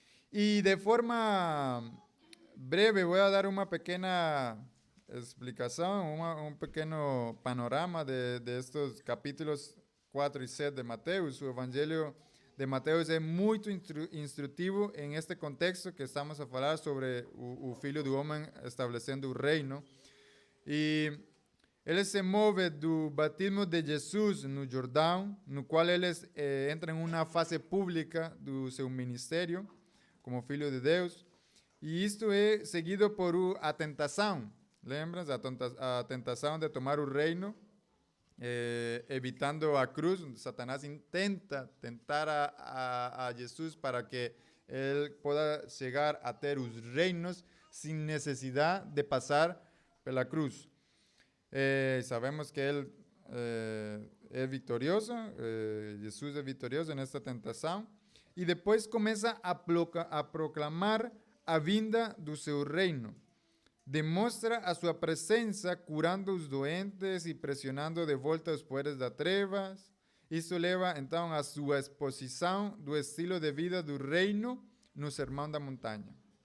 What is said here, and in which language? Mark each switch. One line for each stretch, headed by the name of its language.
Spanish: Y de forma breve voy a dar una pequeña explicación, un pequeño panorama de estos capítulos 4 y 7 de Mateos. Su evangelio de Mateos es muy instructivo en este contexto que estamos a hablar sobre
Portuguese: o Filho do Homem estabelecendo o reino. E ele se move do batismo de Jesus no Jordão, no qual ele entra em uma fase pública do seu ministério como Filho de Deus. E isto é seguido por a tentação. Lembram? A tentação de tomar o reino, evitando a cruz. Satanás intenta tentar a Jesus para que ele pueda chegar a ter os reinos sem necessidade de passar pela cruz.
Spanish: Sabemos que él es victorioso, Jesús es victorioso en esta tentación, y después comienza a proclamar
Portuguese: a vinda do seu reino. Demonstra a sua presença curando os doentes e pressionando de volta os poderes das trevas. Isso leva então a sua exposição do estilo de vida do reino no Sermão da Montanha.